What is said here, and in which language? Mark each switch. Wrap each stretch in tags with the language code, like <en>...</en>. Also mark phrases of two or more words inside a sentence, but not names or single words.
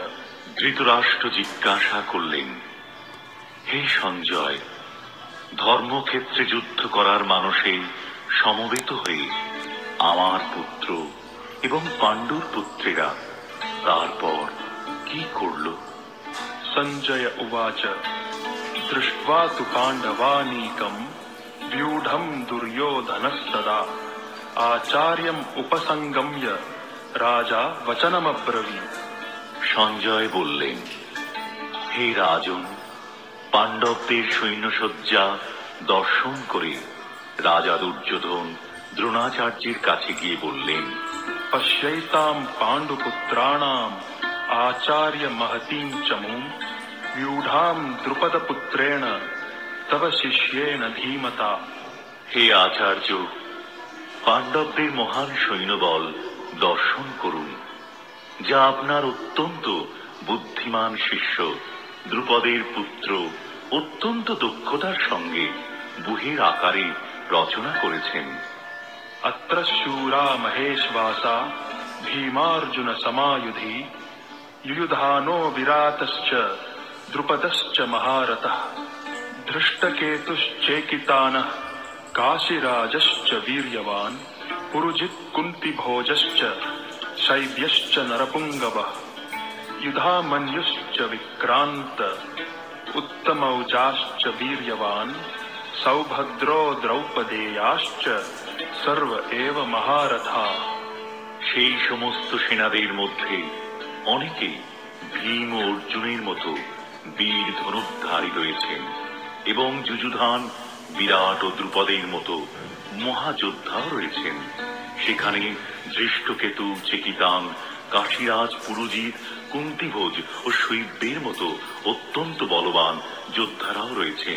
<bn>ধৃতরাষ্ট্র জিজ্ঞাসা করলেন, হে সঞ্জয়, ধর্মক্ষেত্রে যুদ্ধ করার মানসে সমবেত হয়ে আমার পুত্র এবং পাণ্ডুর পুত্রেরা তারপর কি করল?</bn> <sa>সঞ্জয় উবাচ দৃष्ट्वा तु पाण्डवानीकं व्यूढं दुर्योधनस्तदा आचार्यम् उपसंगम्य राजा वचनमब्रवीत्।</sa> <bn>সঞ্জয় বললেন, হে রাজন, পাণ্ডবদের সৈন্যসজ্জা দর্শন করে রাজা দুর্যোধন দ্রোণাচার্যের কাছে গিয়ে বললেন,</bn> <sa>পশ্যৈতাম পাণ্ডুপুত্রাণাম আচার্য মহতীম চমুম व्यूढाम द्रुपद पुत्रेण तव शिष्येन धीमता।</sa> <bn>হে আচার্য, পাণ্ডবদের মহান সৈন্যবল দর্শন করুন, যা আপনার অত্যন্ত বুদ্ধিমান শিষ্য দ্রুপদের পুত্র অত্যন্ত দক্ষতার সঙ্গে বুহের আকারে রচনা করেছেন।</bn> <sa>अत्र शूरा महेशवासा भीमार्जुन समायुधि युयुधानो विराटश्च द्रुपदश्च महारथः धृष्टकेतुश्चेकितानः काशीराजश्च वीर्यवान् पुरुजित् कुन्तिभोजश्च शैब्यश्च नरपुङ्गवः युधामन्युश्च विक्रान्त उत्तमौजाश्च वीर्यवान् सौभद्रो द्रौपदेयाश्च सर्व एव महारथाः।</sa> <bn>সেই সমস্ত সেনাদের মধ্যে অনেকে ভীম ও অর্জুনের মতো বীর ধনুর্ধারী রয়েছেন এবং যুযুধান, বিরাট ও দ্রুপদের মতো মহাযোদ্ধাও রয়েছেন। সেখানে ধৃষ্টকেতু, চেকিতান, কাশীরাজ, পুরুজিৎ, কুন্তিভোজ ও শৈব্যের মতো অত্যন্ত বলবান যোদ্ধারাও রয়েছেন।</bn>